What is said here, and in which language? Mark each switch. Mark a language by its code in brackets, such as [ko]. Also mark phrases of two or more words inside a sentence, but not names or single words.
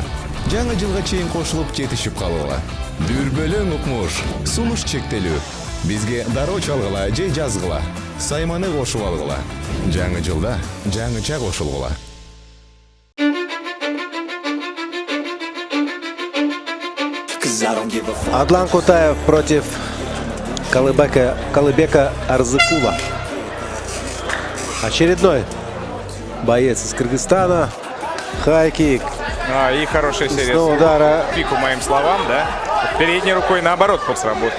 [ky] Жаңы жылга чейин кошулуп жетишип калууга. Дүрбөлөң укмуш, сунуш чектелүү. Бизге дароо чалгыла же жазгыла. Сайманы кошуп алгыла. Жаңы жылда жаңыча кошулгула. [ru] Адлан Кутаев против Калыбека Арзыкула. Очередной боец из Кыргызстана. Хай-кик. И хорошая серия. Снова удара. Пику моим словам, да? Передней рукой наоборот сработал.